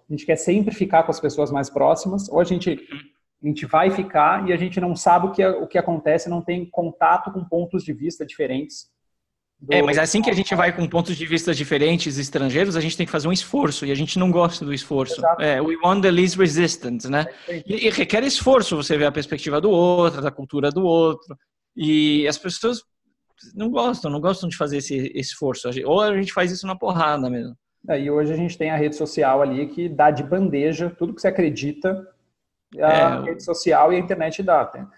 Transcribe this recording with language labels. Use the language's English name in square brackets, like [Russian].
[Portuguese] A gente quer sempre ficar com as pessoas mais próximas, ou a gente vai ficar e a gente não sabe o que acontece, não tem contato com pontos de vista diferentes. Mas assim que a gente vai com pontos de vista diferentes, estrangeiros, a gente tem que fazer um esforço, e a gente não gosta do esforço. [English] We want the least resistance, [Portuguese] né? E requer esforço você ver a perspectiva do outro, da cultura do outro, e as pessoas não gostam de fazer esse esforço. Ou a gente faz isso na porrada mesmo. E hoje a gente tem a rede social ali que dá de bandeja tudo que você acredita, a rede social e a internet dá.